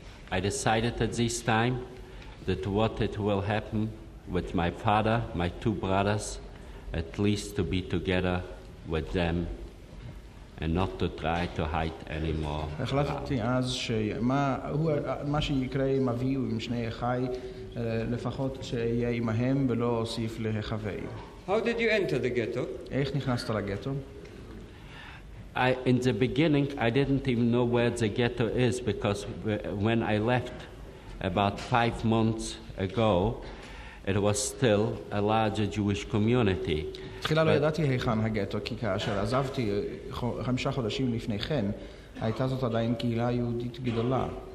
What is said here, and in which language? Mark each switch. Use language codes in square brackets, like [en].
[en] I decided at this time that what it will happen with my father, my 2 brothers, at least to be together with them and not to try to hide anymore. [he] החלטתי אז שמה שיקרה עם אבי ועם שני אחיי, לפחות שיהיה עמהם ולא אוסיף להיחווה. [en] How did you enter the ghetto? [he] איך נכנסת לגטו? [en] In the beginning, I didn't even know where the ghetto is because when I left about 5 months ago, it was still a larger Jewish community. [he] תחילה לא ידעתי היכן הגטו, כי כאשר עזבתי 5 חודשים לפני כן, הייתה זאת עדיין קהילה יהודית גדולה.